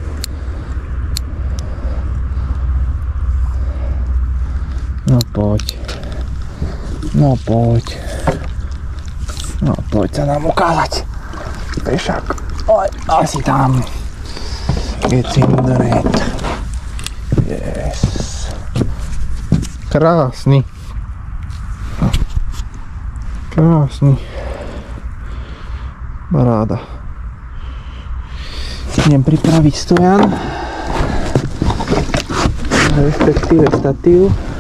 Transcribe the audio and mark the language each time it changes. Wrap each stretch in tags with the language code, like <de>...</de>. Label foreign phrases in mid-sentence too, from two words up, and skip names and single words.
<sk>No poď. No poď. No poď sa nám ukázať. Pešák. Oj, asi tam.</sk> <en>It's in the net. Yes.</en> <sk>Krásny. Krásny. Paráda. Idem pripraviť stojan. Respektíve statív.</sk>